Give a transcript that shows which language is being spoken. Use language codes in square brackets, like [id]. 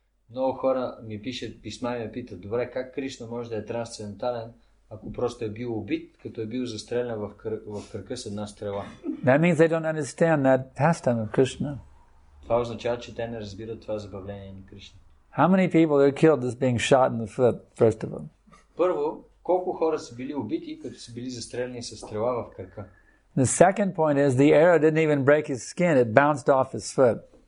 [bg] Много хора ми пишат писма и ме питат, добре, как Кришна може да е трансцендентален, ако просто е бил убит, като е бил застрелян в кръка с една стрела? [en] That means they don't understand that pastime of Krishna. [bg] Това означава, че те не разбират това забавление на Кришна. [en] How many people are killed just being shot in the foot, first of all? [bg] Първо, колко хора са били убити, като са били застреляни с стрела в кръка? [en] The second point is the arrow didn't even break his skin, it bounced off his foot.